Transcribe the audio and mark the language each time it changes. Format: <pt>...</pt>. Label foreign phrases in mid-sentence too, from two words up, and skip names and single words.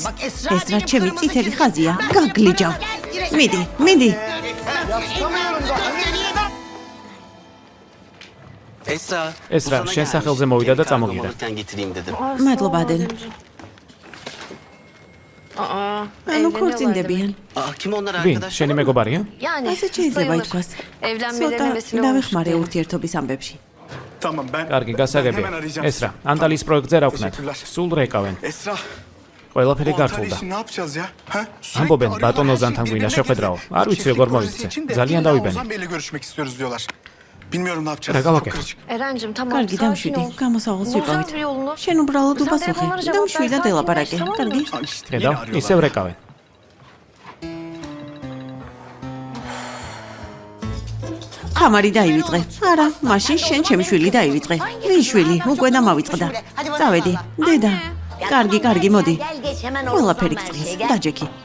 <ka>ეს რა ჩემი წითელი ხაზია, გაგლიჯავ. მიდი. ეს რა, შენ სახელზე მოვიდა და წამოგიდა. მადლობა დენ. ანუ ქორწინდებიან.</ka> <tr>Kim onlar</tr> <ka>ვინ?</ka> <tr>arkadaşlar?</tr> <ka>შენი მეგობარია?</ka> <tr>Yani</tr> <ka>ასე შეიძლება ითქვას.</ka> <tr>evlenmelerine vesile olmuş.</tr> <ka>დავეხმარე ურთიერთობის ამბებში.</ka> <tr>Tamam ben.</tr> <ka>კარგი, გასაგებია. ეს რა, ანტალის პროექტზე რა ვქნათ? სულ რეკავენ. Esra. ყველაფერი</ka> <tr>Bu</tr> <ka>გართულდა.</ka> <tr>Antalya için ne yapacağız ya? Ha?</tr> <ka>ამბობენ ბატონ ოზანთან გვინდა შეხვედრაო. არ ვიცი როგორ მოვიქცე. ძალიან დავიბენე.</ka> <tr>Ozan Bey'le görüşmek istiyoruz diyorlar. Bilmiyorum ne yapacağız.</tr> <ka>რა გავაკეთოთ?</ka> <tr>Erencim tamam</tr> <ka>კარგი,</ka> <tr>sakin</tr> <ka>დამშვიდი.</ka> <tr>ol.</tr> <ka>გამოსავალს</ka> <tr>Bulacağız</tr> <ka>ვიპოვით.</ka> <tr>bir yolunu.</tr> <ka>შენ უბრალოდ</ka> <tr>Sen</tr> <ka>უბასუხე.</ka> <tr>telefonlara cevap</tr> <ka>დამშვი და</ka> <tr>ver,</tr> <ka>დელაპარაკე.</ka> <tr>sakin ol,</tr> <ka>კარგი?</ka> <tr>Aa, işte</tr> <ka>ხედავ,</ka> <tr>beni arıyorlar.</tr> <ka>ისევ რეკავენ. ხამარი დაივიწყე. არა, მაშინ შენ ჩემი შვილი დაივიწყე. ვინ შვილი? უკვე დამავიწყდა. წავედი. დედა. კარგი, მოდი. ყველაფერი გწყის. დაჯექი.</ka>